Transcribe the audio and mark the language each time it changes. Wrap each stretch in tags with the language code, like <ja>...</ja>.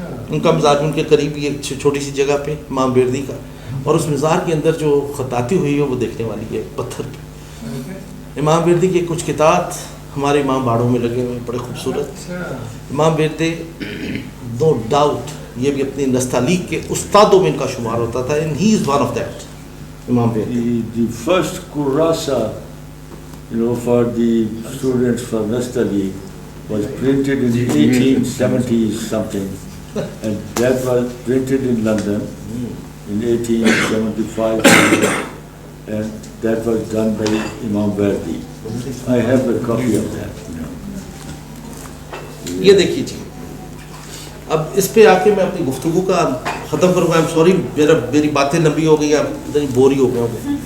<ur>ان کا مزار ان کے قریب ہی ایک چھوٹی سی جگہ پہ امام Verdi کا, اور اس مزار کے اندر جو خطاطی ہوئی ہے وہ دیکھنے والی ہے پتھر پہ. امام Verdi کے کچھ کتاب ہمارے امام باڑوں میں لگے ہوئے, بڑے خوبصورت. امام Verdi,</ur> <en>no doubt,</en> <ur>یہ بھی اپنی نستعلیق کے استادوں میں ان کا شمار ہوتا تھا,</ur> <en>and he is one of that,</en> <ur>Imam Verdi.</ur> <en>The first kurasa, for the students for Nastali was printed in 1870 something, and that was printed in London in 1875, and that was done by Imam Verdi. I have a copy of that.</en> <ur>یہ دیکھیے جی, اب اس پہ آ کے میں اپنی گفتگو کا ختم کروں گا.</ur> <en>I'm sorry,</en> <ur>میری باتیں لمبی ہو گئی, آپ بور ہی ہو گئے ہوں گے.</ur>